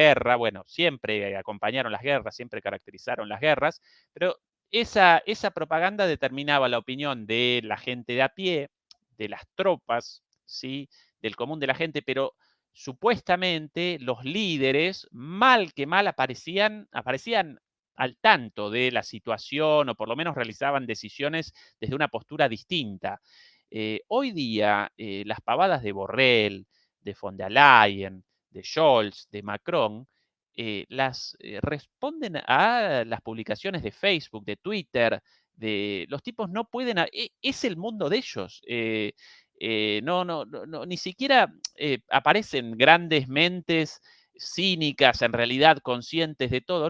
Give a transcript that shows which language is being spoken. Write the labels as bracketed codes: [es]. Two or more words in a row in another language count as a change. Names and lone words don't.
[es] guerra, bueno, siempre acompañaron las guerras, siempre caracterizaron las guerras, pero esa propaganda determinaba la opinión de la gente de a pie, de las tropas, ¿sí?, del común de la gente, pero supuestamente los líderes, mal que mal, aparecían al tanto de la situación, o por lo menos realizaban decisiones desde una postura distinta. Hoy día, las pavadas de Borrell, de von der Leyen, de Scholz, de Macron, responden a las publicaciones de Facebook, de Twitter. Los tipos no pueden, es el mundo de ellos. No, ni siquiera aparecen grandes mentes cínicas, en realidad conscientes de todo.